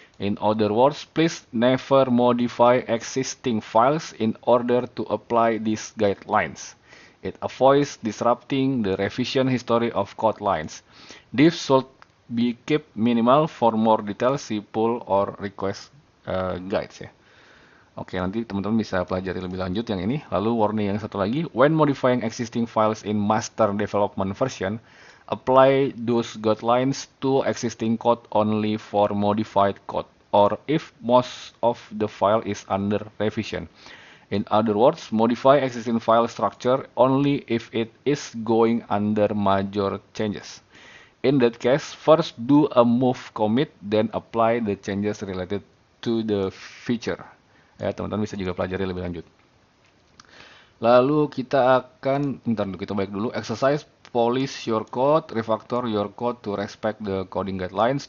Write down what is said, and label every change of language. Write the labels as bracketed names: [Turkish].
[English] In other words, please never modify existing files in order to apply these guidelines. It avoids disrupting the revision history of code lines. This should be kept minimal. For more details, see pull or request guides ya. [Indonesian] Oke, nanti teman-teman bisa pelajari lebih lanjut yang ini. Lalu warning yang satu lagi, [English] when modifying existing files in master development version, apply those guidelines to existing code only for modified code, or if most of the file is under revision. In other words, modify existing file structure only if it is going under major changes. In that case, first do a move commit, then apply the changes related to the feature. [Indonesian] Ya, teman-teman bisa juga pelajari lebih lanjut. Lalu kita baik dulu. [English] Exercise, polish your code, refactor your code to respect the coding guidelines.